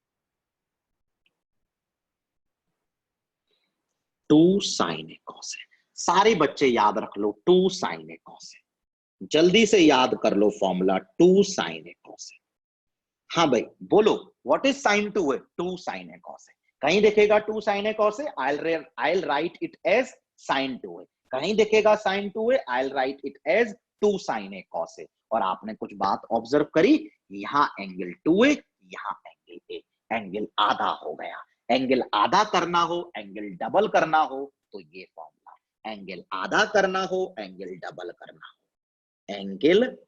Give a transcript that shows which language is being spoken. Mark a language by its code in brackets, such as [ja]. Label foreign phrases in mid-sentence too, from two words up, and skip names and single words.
[en] two sine a cos a, [hi] सारे बच्चे याद रख लो [en] 2 sin a cos a, [hi] जल्दी से याद कर लो फॉर्मूला [en] 2 sin a cos a। [hi] हाँ भाई बोलो, [en] what is sin 2a? 2 sin a cos a। [hi] कहीं दिखेगा [en] 2 sin a cos a? I'll write it as sin 2a। [hi] कहीं दिखेगा [en] sin 2a? I'll write it as 2 sin a cos a। [hi] और आपने कुछ बात ऑब्जर्व करी, यहां एंगल 2a, यहां एंगल a, एंगल आधा हो गया। एंगल आधा करना हो, [en] angle double [hi] करना हो तो ये फॉर्मूला, एंगल आधा करना हो, [en] angle double [hi] करना हो, एंगल